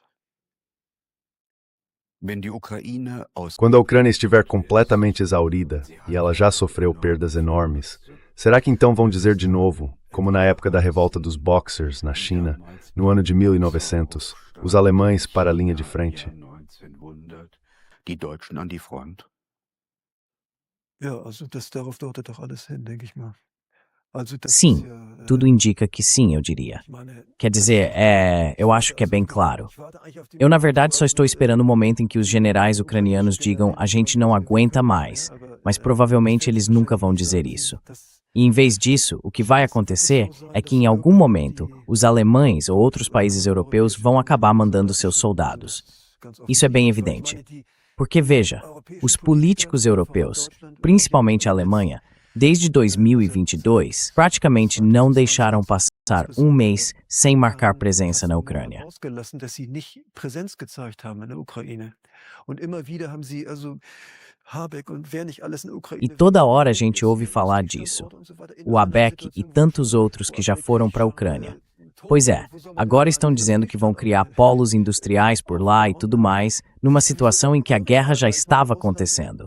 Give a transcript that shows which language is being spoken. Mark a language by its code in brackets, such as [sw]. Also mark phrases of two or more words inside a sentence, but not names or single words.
[de] Wenn die Ukraine aus [pt] Quando a Ucrânia estiver completamente exaurida e ela já sofreu perdas enormes, será que então vão dizer de novo, como na época da revolta dos Boxers na China, no ano de 1900, os alemães para a linha de frente? [de] 1900, die Deutschen an die Front? ja, also darauf deutet doch alles hin, denke ich mal. Also das [pt] sim, [de] ist ja, [pt] tudo indica que sim, eu diria. [de] ich meine, [pt] Quer dizer, eu acho que é bem claro. [de] ich warte eigentlich auf den [pt] Eu, na verdade, só estou esperando o momento em que os generais ucranianos digam a gente não aguenta mais, mas provavelmente eles nunca vão dizer isso. E em vez disso, o que vai acontecer é que em algum momento os alemães ou outros países europeus vão acabar mandando seus soldados. Isso é bem evidente. Porque veja, os políticos europeus, principalmente a Alemanha, desde 2022, praticamente não deixaram passar um mês sem marcar presença na Ucrânia. [de] ausgelassen, dass sie nicht Präsenz gezeigt haben in der Ukraine. Und immer wieder haben sie also [pt] E toda hora a gente ouve falar disso. O Habeck e tantos outros que já foram para a Ucrânia. Pois é, agora estão dizendo que vão criar polos industriais por lá e tudo mais, numa situação em que a guerra já estava acontecendo.